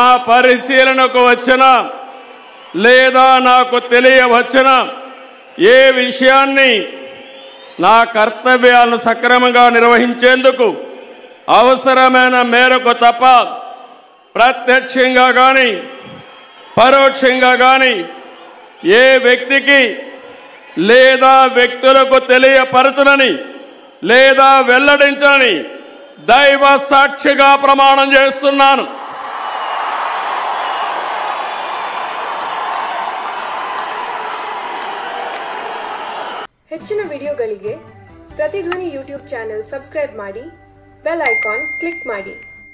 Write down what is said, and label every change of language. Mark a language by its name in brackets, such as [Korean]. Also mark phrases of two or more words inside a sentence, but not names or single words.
[Telugu] పరిశీలనకు వచ్చిన లేదా నాకు తెలియవచ్చిన ఏ విషయాన్ని నా కర్తవ్యాలను సక్రమంగా నిర్వహించేందుకు అవసరమైన మేరకు తప్ప ప్రత్యక్షంగా గాని పరోక్షంగా గాని ఏ వ్యక్తికి లేదా వ్యక్తులకు తెలియపరచనని లేదా వెల్లడించనని దైవ సాక్షిగా ప్రమాణం చేస్తున్నాను. [Kannada] ಹೆಚ್ಚಿನ ವಿಡಿಯೋಗಳಿಗೆ ಪ್ರತಿಧ್ವನಿ ಯೂಟ್ಯೂಬ್ ಚಾನೆಲ್ ಸಬ್ಸ್ಕ್ರೈಬ್ ಮಾಡಿ, [English] bell icon click [Kannada] ಮಾಡಿ.